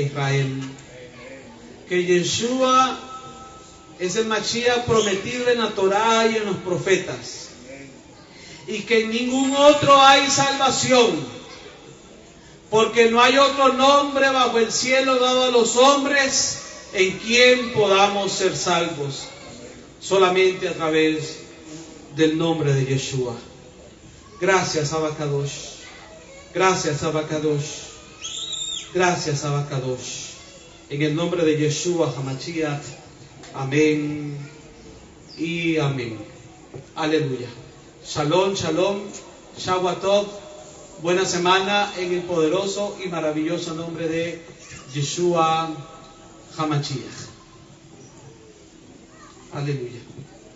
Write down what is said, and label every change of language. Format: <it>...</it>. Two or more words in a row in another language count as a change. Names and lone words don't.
<es>Israel, que Yeshua es el Mashiach prometido en la Torá y en los profetas, y que en ningún otro hay salvación, porque no hay otro nombre bajo el cielo dado a los hombres en quien podamos ser salvos, solamente a través del nombre de Yeshua. Gracias,</es> <he>אבא קדוש.</he> <es>Gracias,</es> <he>אבא קדוש.</he> <es>Gracias,</es> <he>אבא קדוש.</he> <es>En el nombre de Yeshua HaMashiach. Amén y amén.</es> <he>Aleluya. שלום, שלום. שבת טוב.</he> <es>Buena semana en el poderoso y maravilloso nombre de Yeshua HaMashiach. Aleluya.</es>